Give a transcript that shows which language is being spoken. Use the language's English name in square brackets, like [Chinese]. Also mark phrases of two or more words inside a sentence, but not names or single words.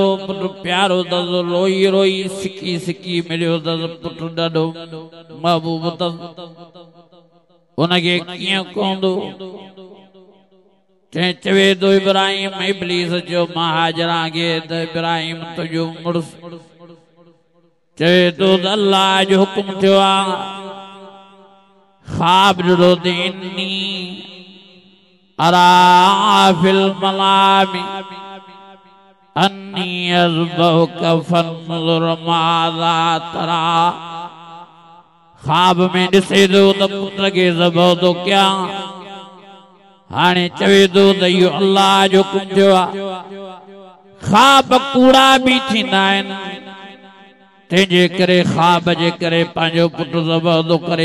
[Sindhi] पुटु प्यारो अथसि, रोई रोई सिकी सिकी मिलियो अथसि, पुटु ॾाढो महबूब अथसि, उनखे कीअं कहंदो? चई चवे थो इब्राहिम। इब्लीस चयो मां हाजरा खे त इब्राहिम तुंहिंजो मुड़ुसु। चवे थो त अल्लाह जो हुकुम थियो आहे, ख्वाब ॾिठो त [Arabic] إني أرى في المنام أني أذبحك فانظر ماذا ترى. [Sindhi] ख्वाब में ॾिसे थो त पुट खे ज़बह थो कयां, हाणे चवे थो त इहो अल्लाह जो हुकुम थियो आहे। ख्वाब कूड़ा भी थींदा आहिनि, तंहिंजे करे ख्वाब जे करे पंहिंजो पुटु ज़बह थो करे।